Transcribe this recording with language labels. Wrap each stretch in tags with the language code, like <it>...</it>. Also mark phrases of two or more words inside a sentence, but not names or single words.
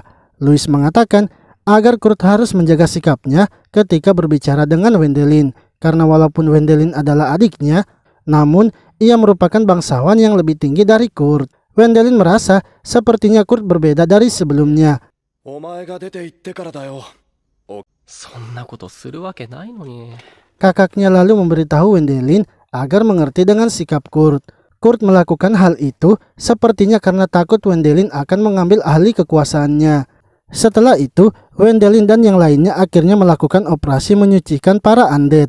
<id>Louis mengatakan agar Kurt harus menjaga sikapnya ketika berbicara dengan Wendelin, karena walaupun Wendelin adalah adiknya, namun ia merupakan bangsawan yang lebih tinggi dari Kurt. Wendelin merasa sepertinya Kurt berbeda dari sebelumnya.</id> <ja>お前が出て行ってからだよ。そんなことするわけないのに。</ja> <id>Kakaknya lalu memberitahu Wendelin agar mengerti dengan sikap Kurt. Kurt melakukan hal itu sepertinya karena takut Wendelin akan mengambil alih kekuasaannya. Setelah itu, Wendelin dan yang lainnya akhirnya melakukan operasi menyucikan para undead.</id>